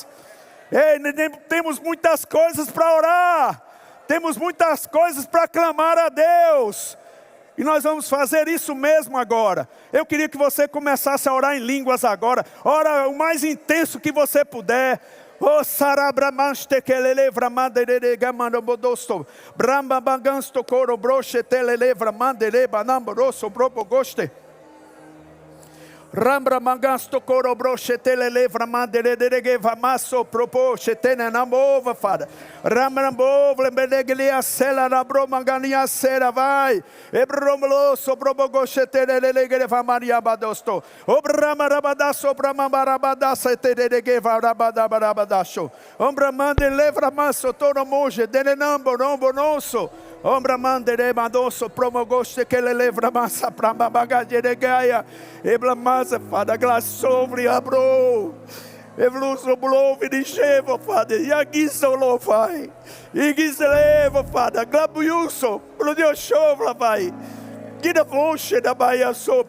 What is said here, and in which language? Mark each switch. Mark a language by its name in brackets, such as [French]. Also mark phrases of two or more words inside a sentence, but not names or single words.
[Portuguese] Ei, temos muitas coisas para orar. Temos muitas coisas para clamar a Deus. E nós vamos fazer isso mesmo agora. Eu queria que você começasse a orar em línguas agora. Ora o mais intenso que você puder. Oh, sarabramanste kelele vramadere gamano bodosto. Bramba bagansto coro broche telele vramandere banamboroso brobogoste. Rambra mangasto coro broche telele vramandere derege vamasso propoche tenenamova fada. Ramrambo vlembeleglia sela na bromangania sera vai. Ebromlo sobrobogoche telele vamaria badosto. Obramarabadasso bramambarabadassa telege varabadabarabadacho. Ombramande levramasso toromoje denenambo rombo nosso. Ombra mandere madoso promogoste que ele levra massa para bagadere gaia. Ebla massa fada glassovri abro. Evluso blove de chevo fada. E aqui solo vai. E que se leva fada. Glabuiuso. Brudio chovla vai. Que da voce da baia sopa.